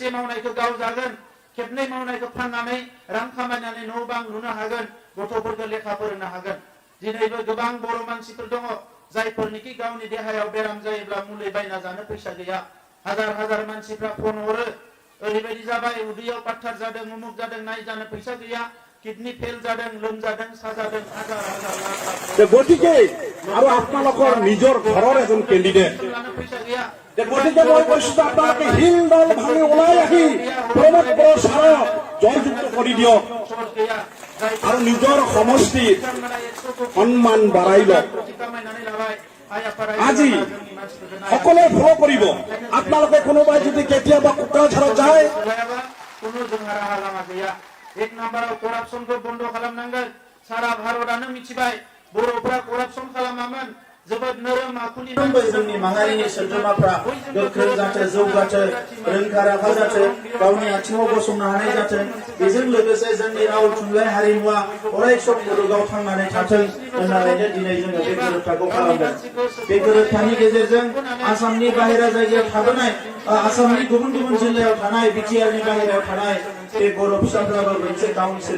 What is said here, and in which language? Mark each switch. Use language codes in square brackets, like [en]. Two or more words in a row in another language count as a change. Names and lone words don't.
[brx] मावनायखौ गाव जागोन खेबनै मावनायखौ फाननानै रां खामायनानै न' बां लुनो हागोन गथ'फोरखौ लेखा फोरोंनो हागोन दिनैबो गोबां बर' मानसिफोर दङ जायफोरनिखि गावनि देहायाव बेराम जायोब्ला मुलि बायना जानो फैसा गैया हाजार हाजार मानसिफ्रा फन हरो ओरैबायदि जाबाय उदैयाव पाथर जादों उमुक जादों नायजानो फैसा गैया किडनी फेल जादों लोमजादों साजादों हाजार हाजार लाख [as] গতিকে আৰু আপোনালোকৰ নিজৰ ঘৰৰ এজন কেণ্ডিডেট গতিকে মই কৈছো আপোনালোকে হিল দল ভাঙি ওলাই আহি প্ৰমোদ বড়োচাৰক জয়যুক্ত কৰি দিয়ক আৰু নিজৰ সমষ্টিৰ সন্মান বাঢ়াই লওক আজি সকলোৱে ফল' কৰিব আপোনালোকে কোনোবাই যদি কেতিয়াবা কোকৰাঝাৰত যায় [brx] কোনো जोंहा राहा लामा गैया एक नाम्बाराव करापसनखौ बन्द खालामनांगोन सारा भारतआनो मिथिबाय बर'फोरा करापसन खालामामोन जोबोद नोरोम आखुनि जोंनि माहारिनि सोद्रोमाफ्रा गोख्रों जाथों जौगाथों रोंखा राखा जाथों गावनि आथिङाव गसंनो हानाय जाथों बेजों लोगोसे जोंनि राव थुनलाइ हारिमुवा अरायसम मुलुगाव थांनानै थाथों होननानैनो दिनै जोङो बे गोरोबथाखौ खालामदों बे गोरोबथानि गेजेरजों आसामनि बाहेरा जायगायाव थाबोनाय आसामनि गुबुन गुबुन जिल्लायाव थानाय बिटिआरनि बाहेरायाव थानाय बे बर' फिसाफ्राबो मोनसे काउन्सिल